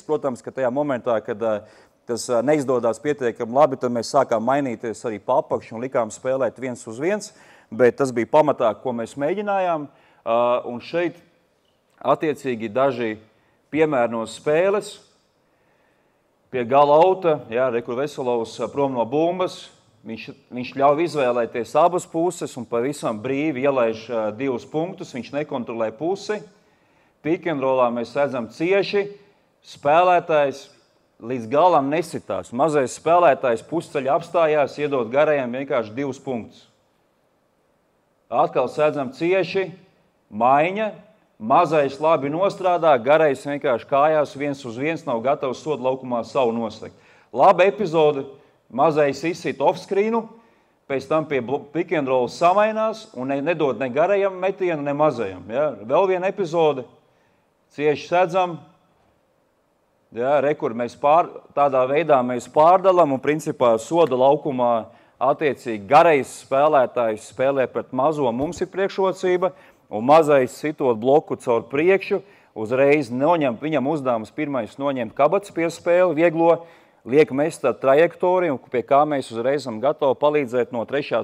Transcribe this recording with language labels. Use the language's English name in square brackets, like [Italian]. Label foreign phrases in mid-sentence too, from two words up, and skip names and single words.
[Latvian] Protams, ka tajā momentā, kad tas neizdodās pietiekami labi, tad mēs sākām mainīties arī pa apakšu un likām spēlēt 1-1, bet tas bija pamatā, ko mēs mēģinājām, un šeit attiecīgi daži piemēri no spēles. Pie gala auta, Rekur Veselovs prom no bumbas, viņš ļauj izvēlēties abas puses un pavisam brīvi ielaiž 2 punktus, viņš nekontrolē pusi. [English] Pick and rollā [Latvian] mēs redzam cieši, spēlētājs līdz galam nesitās. Mazais spēlētājs pusceļā apstājās, iedot garajiem vienkārši 2 punktus. Atkal redzam cieši, maiņa. Mazais labi nostrādā, garais vienkārši kājās 1-1, nav gatavs sodu laukumā savu noslēgt. Laba epizode, mazais izsit offscreenu, pēc tam pie [English] pick and roll [Latvian] samainās un nedod ne garajam metienu, ne mazajam. Ja? Vēl viena epizode, cieši sedzam, rekur mēs tādā veidā mēs pārdalam un principā soda laukumā attiecīgi garais spēlētājs spēlē pret mazo, mums ir priekšrocība, un mazais sitot bloku caur priekšu, uzreiz noņem, viņam uzdevums pirmais noņemt kabatas piespēli, vieglo, liek mest ar trajektoriju, pie kā mēs uzreiz esam gatavi palīdzēt no 3.